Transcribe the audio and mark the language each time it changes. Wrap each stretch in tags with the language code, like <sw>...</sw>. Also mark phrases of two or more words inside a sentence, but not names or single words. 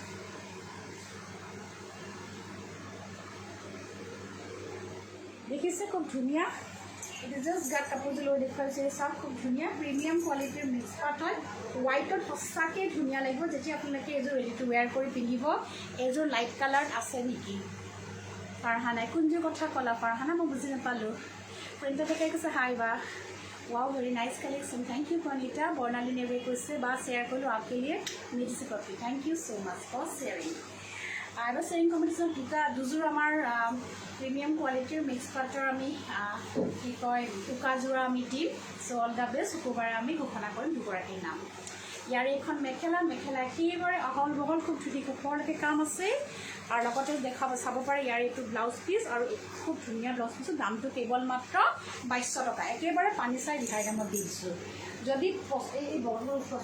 <as>দেখিছে খুব ধুনীয়া এইটো জাষ্ট গাত কাপোৰযোৰ লৈ দেখুৱাইছে চাওক খুব ধুনীয়া প্ৰিমিয়াম কোৱালিটিৰ মিক্স পাট হয় হোৱাইটত সঁচাকৈ ধুনীয়া লাগিব যেতিয়া আপোনালোকে এইযোৰ</as> <en>ready to wear</en> <as>কৰি পিন্ধিব এইযোৰ লাইট কালাৰত আছে নেকি ফাৰহানাই কোনযোৰ কথা ক'লা ফাৰহানা মই বুজি নাপালোঁ প্ৰিণ্টত থাকে কৈছে হাই বা ৱাও</as> <en>very nice collection thank you</en> <as>প্ৰণিতা বৰ্ণালী নেৱে কৈছে বা শ্বেয়াৰ কৰিলোঁ</as> <hi>आपके लिए मेरी से कॉपी</hi> <en>thank you so much for sharing</en> <as>আৰু</as> <en>sharing competition</en> <as>দুযোৰ আমাৰ প্ৰিমিয়াম কোৱালিটিৰ মিক্স পাটৰ আমি কি কয় উকাযোৰা আমি দিম চ'</as> <en>all the best</en> <as>শুকুৰবাৰে আমি ঘোষণা কৰিম দুগৰাকীৰ নাম ইয়াৰ এইখন মেখেলা একেবাৰে অহল বহল খুব ধুনীয়া ওপৰলৈকে কাম আছে আৰু লগতে চাব পাৰে ইয়াৰ এইটো</as> <en>blouse piece</en> <as>আৰু খুব ধুনীয়া</as> <en>blouse pieceৰ</en> <as>দামটো কেৱল মাত্ৰ 2200 টকা একেবাৰে পানী চাই ৰিহাই দামত দি দিছোঁ যদি এই বগলৰ</as>